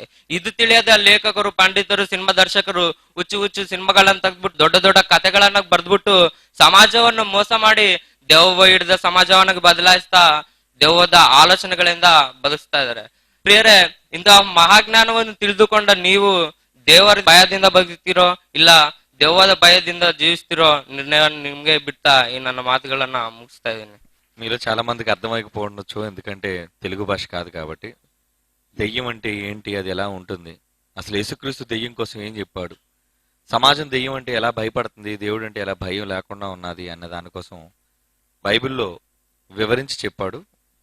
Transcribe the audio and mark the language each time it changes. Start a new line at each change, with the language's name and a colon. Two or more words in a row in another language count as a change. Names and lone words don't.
Kannada: ಇದು ತಿಳಿಯದ ಲೇಖಕರು, ಪಂಡಿತರು, ಸಿನಿಮಾ ದರ್ಶಕರು ಹುಚ್ಚು ಹುಚ್ಚು ಸಿನಿಮಾಗಳನ್ನ ತೆಗೆದ್ಬಿಟ್ಟು ದೊಡ್ಡ ದೊಡ್ಡ ಕಥೆಗಳನ್ನ ಬರ್ದ್ಬಿಟ್ಟು ಸಮಾಜವನ್ನು ಮೋಸ ಮಾಡಿ ದೆವ್ವ ಹಿಡಿದ ಸಮಾಜವನ್ನ ಬದಲಾಯಿಸ್ತಾ ದೆವ್ವದ ಆಲೋಚನೆಗಳಿಂದ ಬದುಕ್ತಾ ಇದ್ದಾರೆ. ಪ್ರಿಯರೇ, ಇಂತಹ ಮಹಾಜ್ಞಾನವನ್ನು ತಿಳಿದುಕೊಂಡ ನೀವು ದೇವರ ಭಯದಿಂದ ಬದುಕ್ತಿರೋ ಇಲ್ಲ ದೆವ್ವದ ಭಯದಿಂದ ಜೀವಿಸ್ತಿರೋ ನಿರ್ಣಯ ನಿಮ್ಗೆ ಬಿಡ್ತಾ ಈ ನನ್ನ ಮಾತುಗಳನ್ನ ಮುಗಿಸ್ತಾ ಇದ್ದೀನಿ.
Telugu: మీలో చాలా మందికి అర్థమైపోవచ్చు, ఎందుకంటే తెలుగు భాష కాదు కాబట్టి. దెయ్యం అంటే ఏంటి, అది ఎలా ఉంటుంది, అసలు యేసుక్రీస్తు దెయ్యం కోసం ఏం చెప్పాడు, సమాజం దెయ్యం అంటే ఎలా భయపడుతుంది, దేవుడు అంటే ఎలా భయం లేకుండా ఉన్నది అన్న దానికోసం బైబిల్లో వివరించి చెప్పాడు.